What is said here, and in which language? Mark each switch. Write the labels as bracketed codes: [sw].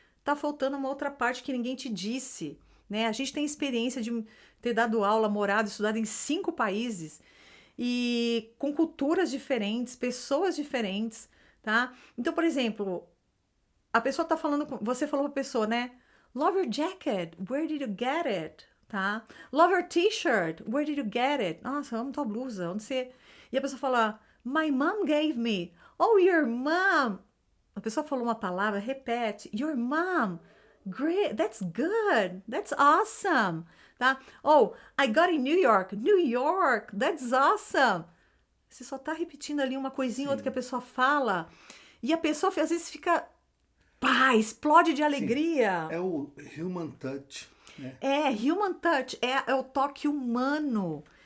[pt] Tá faltando uma outra parte que ninguém te disse, né? A gente tem experiência de ter dado aula, morado, estudado em 5 países e com culturas diferentes, pessoas diferentes, tá? Então, por exemplo, a pessoa tá falando, você falou pra pessoa, né? [en] Love your jacket, where did you get it? Tá? Love your t-shirt, where did you get it? [pt] Nossa, eu amo tua blusa, onde você... E a pessoa fala, [en] my mom gave me. Oh, your mom. [pt] A pessoa falou uma palavra, repete, [en] your mom. Great, that's good, that's awesome. Tá? Oh, I got in New York. New York, that's awesome. [pt] Você só tá repetindo ali uma coisinha ou outra que a pessoa fala. E a pessoa às vezes fica, pá, explode de alegria. Sim, é o human touch. Né? É, human touch, é o toque humano.